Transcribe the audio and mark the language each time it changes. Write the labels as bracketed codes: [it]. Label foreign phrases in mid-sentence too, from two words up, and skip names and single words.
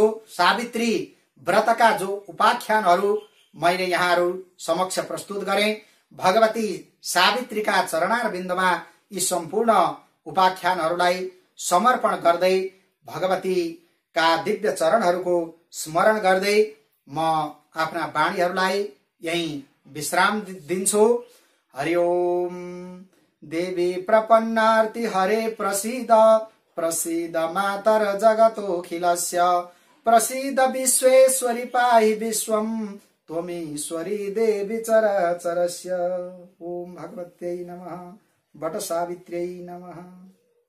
[ne] सावित्री व्रतका जो उपाख्यानहरू मैले यहाँहरू समक्ष प्रस्तुत गरेँ, भगवती सावित्रीका चरणारविन्दमा यी सम्पूर्ण उपाख्यानहरूलाई समर्पण गर्दै भगवतीका दिव्य चरणहरूको स्मरण गर्दै म आफ्ना वाणीहरूलाई यही विश्राम दिन्छु। [sa] हरि ओम। देवी प्रपन्नार्ति हरे प्रसीद प्रसीद मातर जगतोऽखिलस्य प्रसीद विश्वेश्वरी पाहि विश्वं त्वमीश्वरी देवी चराचरस्य। ओम भगवत्यै नमः। बट सावित्र्यै नमः।